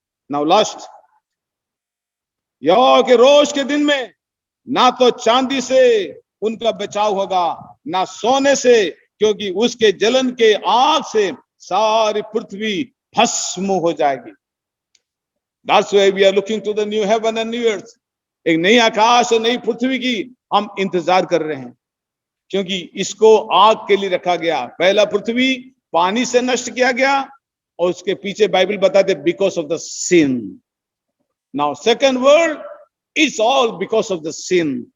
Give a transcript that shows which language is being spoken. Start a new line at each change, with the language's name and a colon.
English: now last,
Hindi: यहोवा के रोष के दिन में ना तो चांदी से उनका बचाव होगा, ना सोने से, क्योंकि उसके जलन के आग से सारी पृथ्वी भस्म हो जाएगी।
English: That's why we are looking to the new heaven and new earth.
Hindi: एक नई आकाश और नई पृथ्वी की हम इंतजार कर रहे हैं, क्योंकि इसको आग के लिए रखा गया। पहला पृथ्वी पानी से नष्ट किया गया, और उसके पीछे बाइबल बताते
English: Because of the sin. Now second world it's all because of the sin.